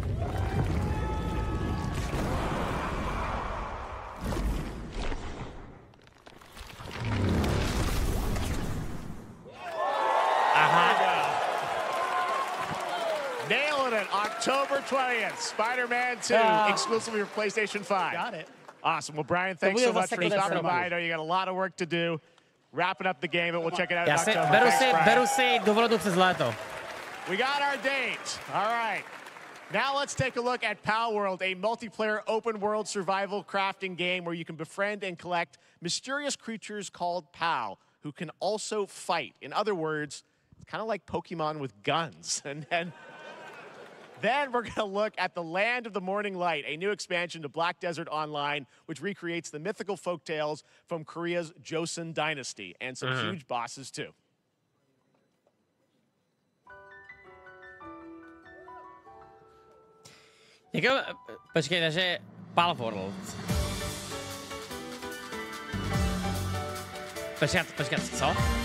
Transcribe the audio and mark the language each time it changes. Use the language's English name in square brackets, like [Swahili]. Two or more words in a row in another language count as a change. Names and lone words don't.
[English] Nailing it. October 20th. Spider-Man 2, exclusively for PlayStation 5. Got it. Awesome. Well, Brian, thanks so much for stopping by. I know you got a lot of work to do. Wrapping up the game, and we'll check it out in October. [Czech] Beru si dovolenou přes léto. [English] We got our date. All right. Now let's take a look at Pal World, a multiplayer open-world survival crafting game where you can befriend and collect mysterious creatures called Pal, who can also fight. In other words, it's kind of like Pokemon with guns. And then we're going to look at the Land of the Morning Light, a new expansion to Black Desert Online, which recreates the mythical folktales from Korea's Joseon dynasty, and some huge bosses, too. [Czech] Počkej, takže Pal World. Počkat, co?